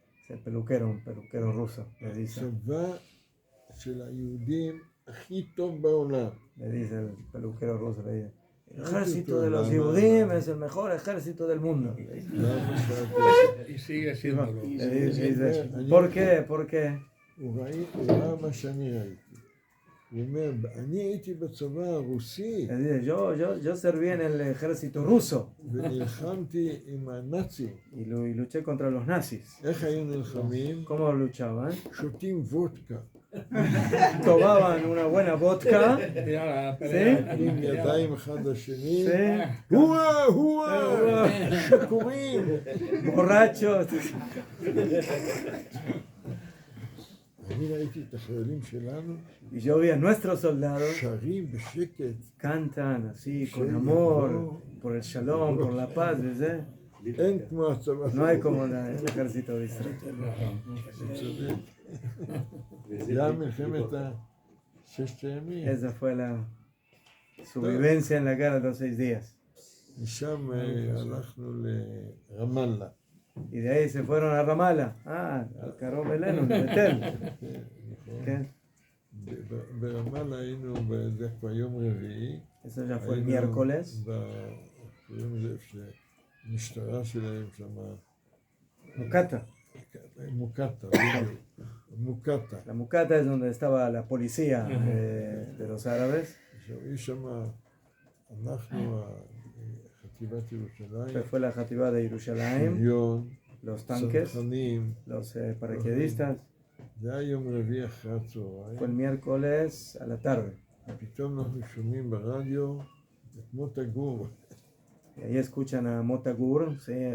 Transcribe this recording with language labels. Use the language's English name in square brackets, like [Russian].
[Spanish] el peluquero, un peluquero ruso, le dice [Hebrew] של היהודים הכי טוב בעולם. [Spanish] el peluquero ruso, le dice, el ejército de los Yehudim es el mejor ejército del mundo. [Hebrew] למה שאלתי? [Spanish] Y sigue siéndolo. Le dice, ¿por qué? ¿Por qué? [Hebrew] הוא ראה מה שאני ראיתי. הוא אומר, אני הייתי בצבא הרוסי [Spanish] Le dice, yo serví en el ejército ruso [Hebrew] ונלחמתי עם הנאצים. [Spanish] y luché contra los nazis. [Hebrew] איך היו נלחמים? [Spanish] ¿Cómo luchaban? [Hebrew] שותים וודקה. [Spanish] Tomaban una buena vodka, Y ahora pelea. [Hebrew] עם ידיים אחד לשני. [Spanish] ¿sí? [Hebrew] הואה, שיכורים. [Spanish] Borrachos. [Hebrew] אני ראיתי את החיילים שלנו [Spanish] Y yo vi a nuestros soldados [Hebrew] שרים בשקט, [Spanish] cantan así con amor, por el shalom, por la paz, ¿ves? [Hebrew] אין כמו הצבא [Spanish] No hay como el ejército de Israel. [Hebrew] צודק. זה היה מלחמת ששת הימים. [Spanish] Esa fue su vivencia en la guerra de los 6 días. [Hebrew] משם הלכנו לרמאללה. [Spanish] Y de ahí se fueron a Ramallah. Al Karov Elenu, de Betel. ¿Qué? [Hebrew] ברמאללה היינו בדרך כלל יום רביעי. [Spanish] Eso ya fue el miércoles. [Hebrew] קוראים לזה איפה שהמשטרה שלהם שמה. [Spanish] Mucata. [Hebrew] מוקטה, בדיוק. מוקטה. [Spanish] La Mucata es donde estaba la policía de los árabes. [Hebrew] עכשיו, יש שמה, אנחנו, חטיבת ירושלים, [Spanish] Fue la Jativá de Yerushalayim, [Hebrew] שריון, [Spanish] los tanques, [Hebrew] צנחנים, [Spanish] los paracaidistas. [Hebrew] זה היה יום רביעי אחרי הצהריים. [Spanish] Fue el miércoles a la tarde. [Hebrew] ופתאום אנחנו שומעים ברדיו את מוטה גור. [Spanish] Y ahí escuchan a Mota Gur, ¿sí?